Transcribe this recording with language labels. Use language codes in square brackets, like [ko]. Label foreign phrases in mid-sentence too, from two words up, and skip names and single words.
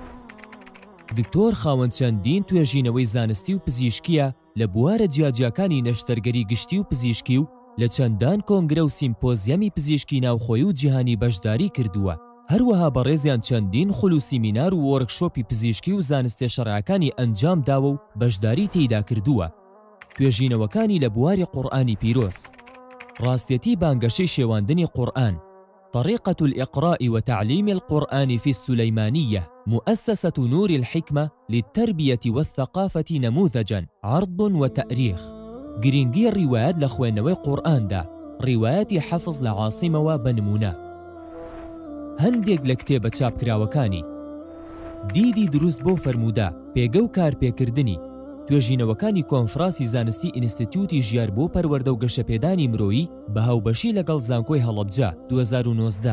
[ckb] دکتۆر خاوەن چەندین توێژینەوەی زانستی و پزیشکیە لە بوارە جیاجیەکانی نەشتەرگەری گشتی و پزیشکی و لە چەندان کۆنگرە و سیمپۆزیەمی پزیشکی ناوخۆیی و جیهانی بەشداری کردووە. هەروەها بەڕێزیان چەندین خولو سیمینار و وەرکشۆپی پزیشکی و زانستێ شەڕعەکانی ئەنجام داوە و بەشداری تێیدا کردووە. توێژینەوەکانی لە بواری قورئانی پیرۆز، ڕاستیەتی بانگەشەی شێواندنی قورئان، [ar] طريقة الإقراء وتعليم القرآن في السليمانية، مؤسسة نور الحكمة للتربية والثقافة نموذجاً، عرض وتأريخ. [ckb] گرنگی ڕیوایەت لە خوێندنەوەی قورئاندا، ڕیوایەتی حەفظ لە عاصمەوە بنمونە. هەندێک لە کتێبە چاپکراوەکانی دیدی دروست بۆ فەرموودە، پێگە و کارپێکردنی، توێژینەوەکانی کۆنفرانسی زانستی ئینستیتیوتی ژیار بۆ پەروەردە و گەشەپێدانی مرۆیی بە هاوبەشی لەگەڵ زانکۆی هەڵەبجە 2019.